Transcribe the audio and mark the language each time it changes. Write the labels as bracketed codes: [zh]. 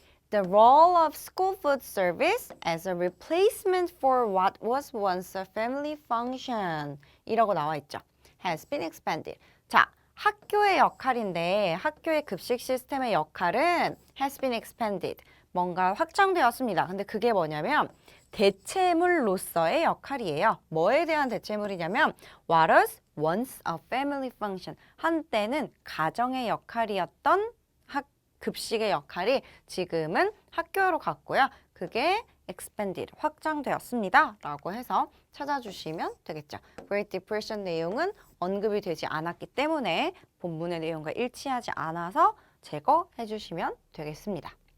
[en] The role of school food service as a replacement for what was once a family function [ko] 이라고 나와 있죠. [en] has been expanded. [ko] 자, 학교의 역할인데 학교의 급식 시스템의 역할은 [en] has been expanded. [ko] 뭔가 확장되었습니다. 근데 그게 뭐냐면 대체물로서의 역할이에요. 뭐에 대한 대체물이냐면 [en] what was once a family function. [ko] 한때는 가정의 역할이었던 급식의 역할이 지금은 학교로 갔고요. 그게 expanded, 확장되었습니다. 라고 해서 찾아주시면 되겠죠. Great Depression 내용은 언급이 되지 않았기 때문에 본문의 내용과 일치하지 않아서 제거해 주시면 되겠습니다.